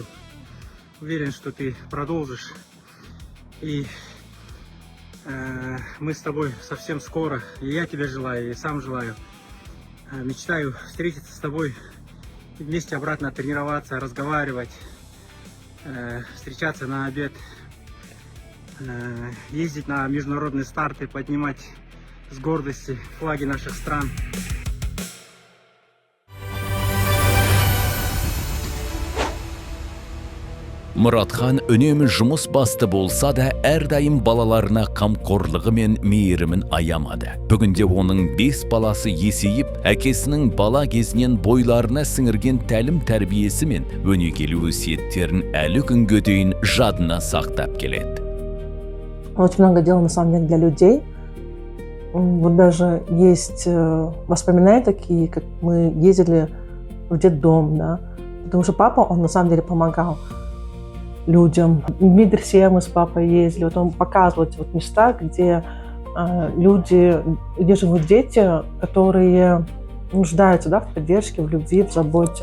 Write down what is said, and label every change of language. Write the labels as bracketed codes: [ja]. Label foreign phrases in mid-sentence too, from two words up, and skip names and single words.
[ru] Уверен, что ты продолжишь. И мы с тобой совсем скоро, и я тебе желаю, и сам желаю, мечтаю встретиться с тобой, вместе обратно тренироваться, разговаривать, встречаться на обед, ездить на международные старты, поднимать с гордости флаги наших стран. [kk] Мұратхан үнемі жұмыс басты болса да, әрдайым балаларына қамқорлығы мен мейірімін аямады. Бүгінде оның 5 баласы есейіп, әкесінің бала кезінен бойларына сіңірген тәлім тәрбиесі мен өнегелі өсиеттерін әлі күнге дейін жадына сақтап келеді. [ru] очень много делал на самом деле для людей. Вот даже есть воспоминания такие, как мы ездили в детдом, да, потому что папа, он на самом деле помогал людям. В Дмитрия мы с папой ездили, вот он показывал эти вот места, где люди, где живут дети, которые нуждаются, да, в поддержке, в любви, в заботе.